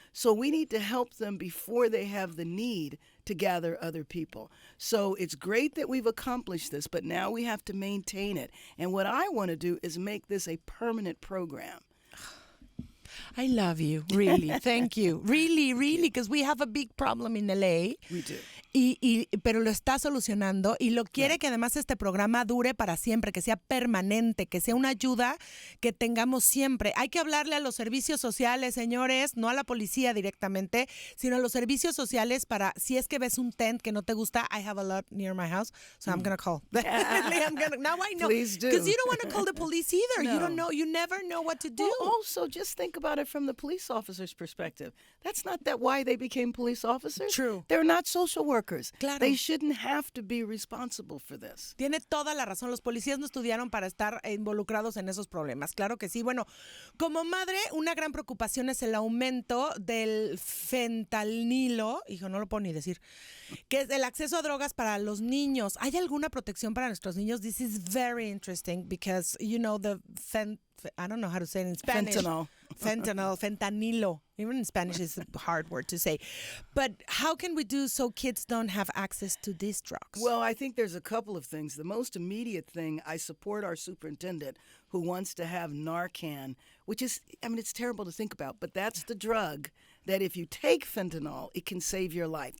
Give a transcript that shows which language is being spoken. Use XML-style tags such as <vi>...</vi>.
<en>So we need to help them before they have the need to gather other people. So it's great that we've accomplished this, but now we have to maintain it. And what I want to do is make this a permanent program. I love you, really. Thank you. Really, because we have a big problem in LA. We do.</en> <es>pero lo está solucionando y lo quiere que además este programa dure para siempre, que sea permanente, que sea una ayuda que tengamos siempre. Hay que hablarle a los servicios sociales, señores, no a la policía directamente, sino a los servicios sociales para, si es que ves un tent que no te gusta,</es> <en>I have a lot near my house, so I'm going to call. Now I know. Please do. Because you don't want to call the police either. No. You don't know, you never know what to do. Well, also, just think about it from the police officer's perspective. That's not why they became police officers. True. They're not social workers.</en> <es>Claro.</es> <en>They shouldn't have to be responsible for this.</en> <es>Tiene toda la razón. Los policías no estudiaron para estar involucrados en esos problemas. Claro que sí. Bueno, como madre, una gran preocupación es el aumento del fentanilo, hijo, no lo puedo ni decir, que es el acceso a drogas para los niños. ¿Hay alguna protección para nuestros niños?</es> <en>This is very interesting because, you know, I don't know how to say it in Spanish. Fentanilo. Even in Spanish is a hard word to say. But how can we do so kids don't have access to these drugs? Well, I think there's a couple of things. The most immediate thing, I support our superintendent who wants to have Narcan, which is, I mean, it's terrible to think about, but that's the drug that if you take fentanyl, it can save your life.</en>